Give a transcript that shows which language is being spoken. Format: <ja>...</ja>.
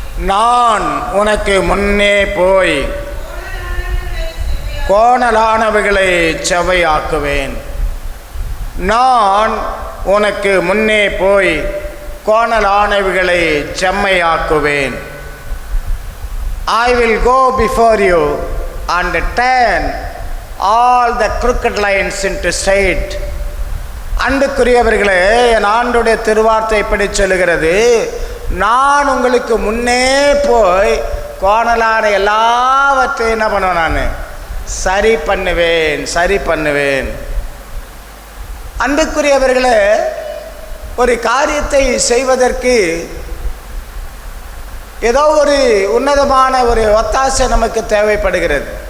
<ta>நான் உனக்கு முன்னே போய் கோணலானவைகளை செவ்வையாக்குவேன். நான் உனக்கு முன்னே போய் கோணலானவைகளை செம்மையாக்குவேன்.</ta> <en>I will go before you and turn all the crooked lines into straight.</en> <ta>அன்புக்குரியவர்களே, என் ஆண்டுடைய திருவார்த்தை இப்படி சொல்லுகிறது, நான் உங்களுக்கு முன்னே போய் கோணலான எல்லாவற்றையும் என்ன பண்ணுவேன், நான் சரி பண்ணுவேன். அன்புக்குரியவர்களே, ஒரு காரியத்தை செய்வதற்கு ஏதோ ஒரு உன்னதமான ஒரு ஒத்தாசை நமக்கு தேவைப்படுகிறது.</ta>